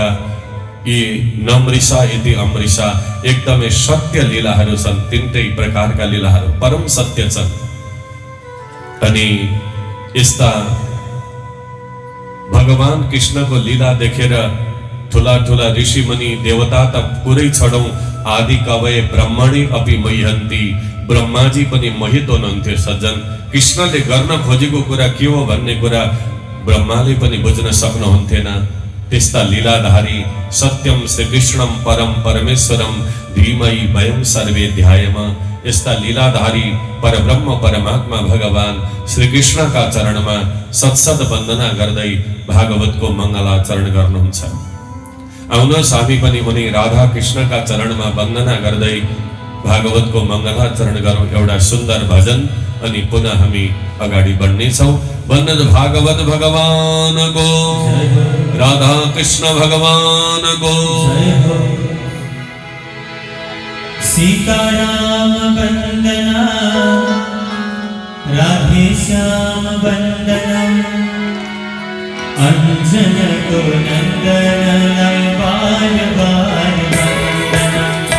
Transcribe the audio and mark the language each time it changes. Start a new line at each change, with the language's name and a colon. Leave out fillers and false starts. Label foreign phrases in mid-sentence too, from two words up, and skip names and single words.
Nepali: यी
Sanskrit: नमृषा इति अमृषा
Nepali: एकदमै सत्य लीलाहरू छन्। 3 प्रकारका लीलाहरू परम सत्य छन्। अनि यस्ता भगवान कृष्णको लीला देखेर ठुला ठुला ऋषि मुनि देवता त पुरै छडौं
Sanskrit: आदि कवय ब्रह्मणी अपि मह्यन्ति,
Nepali: ब्रह्माजी पनि मोहित हुनुहुन्थ्यो सज्जन। कृष्णले गर्न खोजेको कुरा के हो भन्ने कुरा ब्रह्माले पनि बुझ्न सक्नुहुन्थेन। त्यस्ता लीलाधारी
Sanskrit: सत्यम श्री कृष्णम परम परमेश्वरम धीमहि वयं सर्वे ध्यायेम।
Nepali: यस्ता लीलाधारी परब्रह्म परमात्मा भगवान श्री कृष्णका चरणमा सत्सद वन्दना गर्दै भागवतको मङ्गलाचरण गर्नुहुन्छ। आउनुहोस् हामी पनि उनी राधा कृष्णका चरणमा वन्दना गर्दै भागवतको मङ्गलाचरण गरौँ एउटा सुन्दर भजन, अनि पुनः हामी अगाडि बढ्नेछौँ। वन्दन भागवत भगवानको, राधा कृष्ण भगवानको।
Hindi: सीताराम वन्दना, राधे श्याम वन्दनम्, अंजन को नंदन बार बार वन्दनम्।